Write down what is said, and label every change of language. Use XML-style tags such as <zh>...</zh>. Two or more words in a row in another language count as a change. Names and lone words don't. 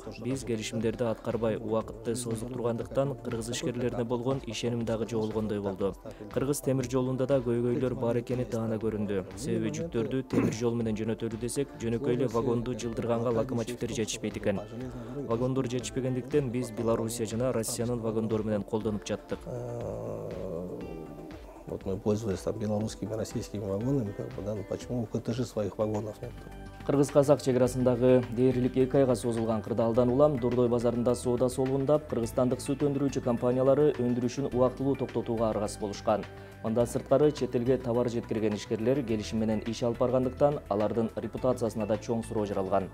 <ky>Биз келишимдерди аткарбай убакытты созуп тургандыктан кыргыз ишкерлерине болгон ишеним дагы жоголгондой болду. Кыргыз темир жолунда да көйгөйлөр бар экени даана көрүндү. Себеби жүктөрдү темир жол менен жөнөтөлү десек, жөнөкөй эле вагонду жылдырганга локомотивдер жетишпейт экен. Вагондор жетишпегендиктен биз Белоруссия жана Россиянын вагондору менен колдонуп жаттык.</ky> <ru>Вот мы пользовались там белорусскими, российскими вагонами, да, почему у КТЖ своих вагонов нет?</ru> <ky>Кыргыз-казак чек арасындагы дээрлик 2 айга созулган кырдаалдан улам Дордой базарында соода солгундап, кыргызстандык сүт өндүрүүчү компаниялары өндүрүшүн убактылуу токтотууга аргасыз болушкан. Мындан сырткары чет элге товар жеткирген ишкерлер келишим менен иш алып баргандыктан алардын репутациясына да чоң суроо жаралган.</ky>